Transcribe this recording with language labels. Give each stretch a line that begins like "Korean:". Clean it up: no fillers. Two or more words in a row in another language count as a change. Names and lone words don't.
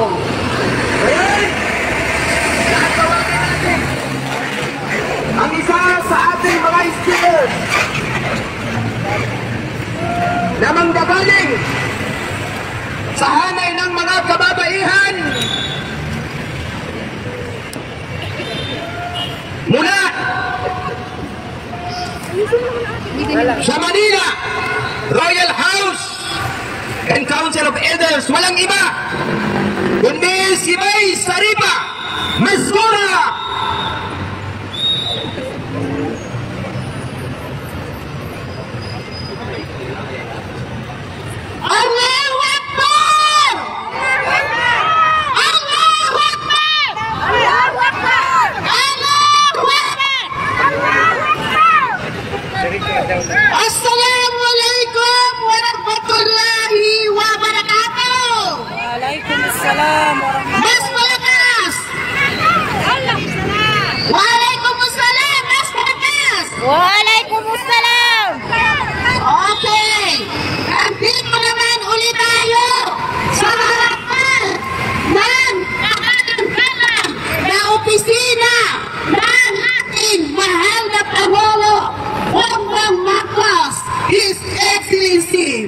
Filipino: Ngayon, natawagan natin ang isa sa ating mga speakers na manggagaling sa hanay ng mga kababaihan mula sa Manila Royal House and Council of Elders. Walang iba kundi si May Saripa Mascura.
Arabic: الله أكبر! الله أكبر! الله أكبر! الله أكبر! السلام عليكم ورحمة الله وبركاته. وعليكم السلام ورحمة الله.
Filipino: Mas malakas! Waalaikumsalam! Mas malakas! Waalaikumsalam! Okay! Nandito naman ulit tayo sa harapan ng kahanan-kanan na opisina ng ating mahal na Pangulo, Bongbong Marcos,
English: His Excellency.